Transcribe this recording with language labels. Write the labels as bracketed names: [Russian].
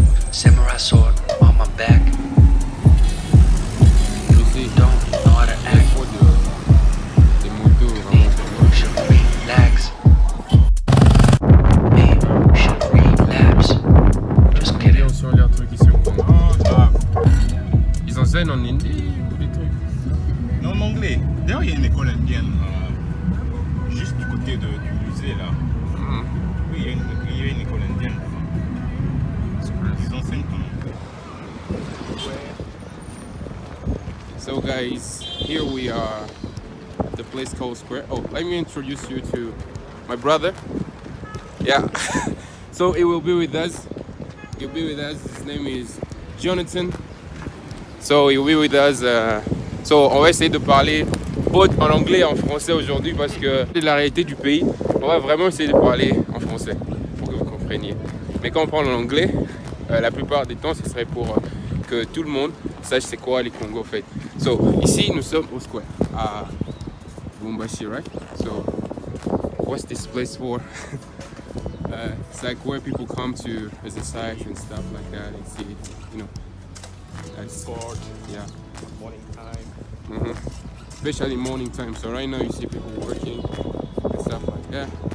[English] Samurai sword on my back. You don't know how to act. [French] Des motos, [English] Maybe you should relax. Maybe you should relapse. Just kidding. [French] sur leurs trucs ici au Congo. Ils enseignent en hindi ou des trucs? Non, en anglais. D'ailleurs, il y a une école indienne juste du côté du musée là. Oui, il y a une école indienne là-bas. Ils enseignent en anglais. [English] So guys, here we are at the place called Square. Oh, let me introduce you to my brother. Yeah. So he will be with us. He'll be with us. His name is Jonathan. So he'll be with us. [French] So on va essayer de parler en anglais et en français aujourd'hui parce que c'est la réalité du pays. On va vraiment essayer de parler en français pour que vous compreniez. Mais quand on parle en anglais, la plupart des temps, ce serait pour que tout le monde sache c'est quoi les Congo fait. So ici nous sommes au square à Lubumbashi, right? [English] So what's this place for? It's like where people come to exercise and stuff like that and see, you know. That's, Sport, yeah. morning time. Especially morning time. So right now you see people working and stuff like that.